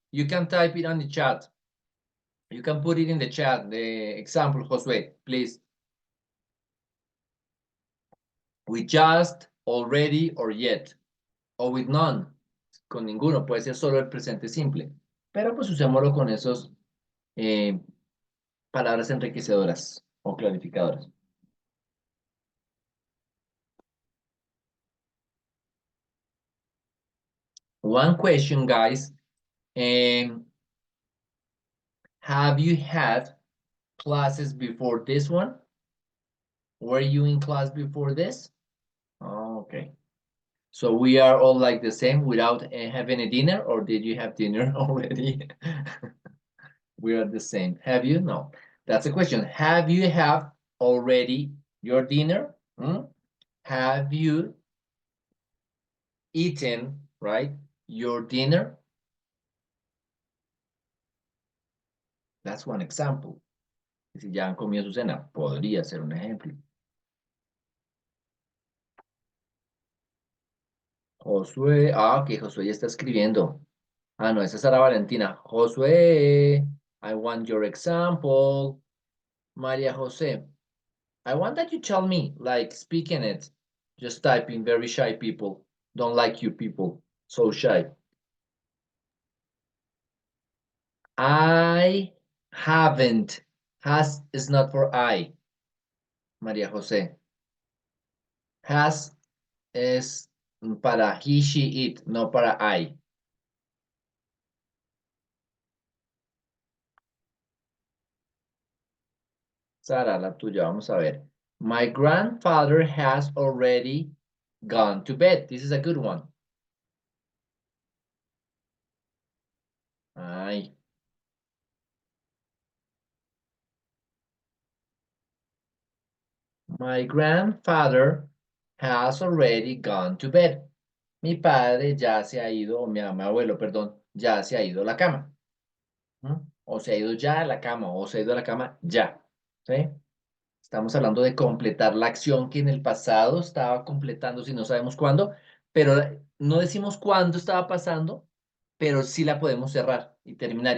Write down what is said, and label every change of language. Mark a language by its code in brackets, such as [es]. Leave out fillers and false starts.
[en] You can type it on the chat. You can put it in the chat, the example, Josué, please. With just, already, or yet. O with none. [es] Con ninguno, puede ser solo el presente simple. Pero pues usémoslo con esos palabras enriquecedoras o clarificadoras. [en] One question, guys. Have you had classes before this one? Were you in class before this? Okay. So we are all like the same without having a dinner, or did you have dinner already? We are the same. Have you? No. That's a question. Have you have already your dinner? Hmm? Have you eaten, right, your dinner? That's one example. [es] Si ya han comido su cena, podría ser un ejemplo. Josué, ok, Josué ya está escribiendo. Ah, no, esa es Sara Valentina. [en] Josué, I want your example. María José, I want that you tell me, like, speaking it. Just typing, very shy people. Don't like you people, so shy. I haven't. Has is not for I, María José. [es] Has es para he, she, it, no para I. Sara, la tuya, vamos a ver. [en] My grandfather has already gone to bed. This is a good one. Ay. My grandfather has already gone to bed. [es] Mi padre ya se ha ido, o mi abuelo, perdón, ya se ha ido a la cama. O se ha ido ya a la cama, o se ha ido a la cama ya. ¿Sí? Estamos hablando de completar la acción que en el pasado estaba completando, si no sabemos cuándo, pero no decimos cuándo estaba pasando, pero sí la podemos cerrar y terminar.